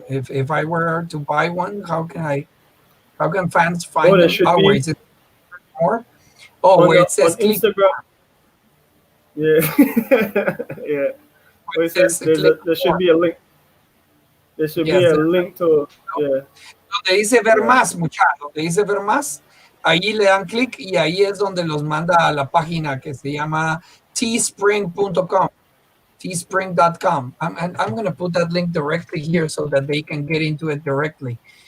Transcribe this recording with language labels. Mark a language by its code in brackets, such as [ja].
[en] If I were to buy one, how can fans find them? Where is it more? Where it says on Instagram. Yeah. Yeah. Where it says there should be a link. There should be a link to [es] Donde dice ver más, muchachos, donde dice ver más, ahí le dan clic y ahí es donde los manda a la página que se llama teespring.com, teespring.com. [en] I'm going to put that link directly here so that they can get into it directly.